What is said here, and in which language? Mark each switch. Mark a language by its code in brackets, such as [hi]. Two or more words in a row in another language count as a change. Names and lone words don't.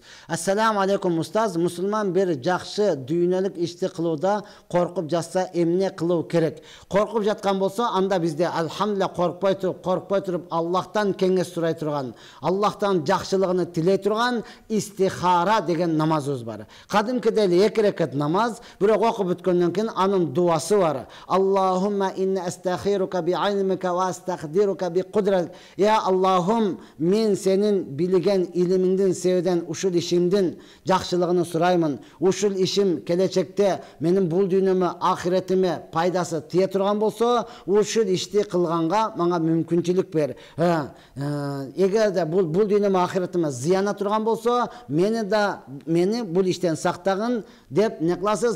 [ky] Ассаламу алейкум устаз, мусулман бир жакшы дүйнөлүк ишти кылууда коркуп жатса эмне кылуу керек? Коркуп жаткан болсо, анда бизде алхамдулилlah коркпой туруп Аллахтан кеңеш сурай турган, Аллахтан жакшылыгын тилей турган истихара деген намазыбыз бар. Кадимкидей эле 2 рекат намаз, бирок окуп бүткөндөн кийин анын дуасы бар. [ar] اللهم إني أستخيرك بعلمك وأستقدرك بقدرتك. يا اللهم, [ky] мен сенин билген илимиңдин себебинен ушул ишимдин жакшылыгын сураймын. Ушул ишим келечекте менин бул дүйнөмө, ахиретиме пайдасы тие турган болсо, ушул ишти кылганга мага мүмкүнчүлүк бер. Эгерде бул дүйнөмө, ахиретиме зыяна турган болсо, мени бул иштен сактагын деп не кыласыз?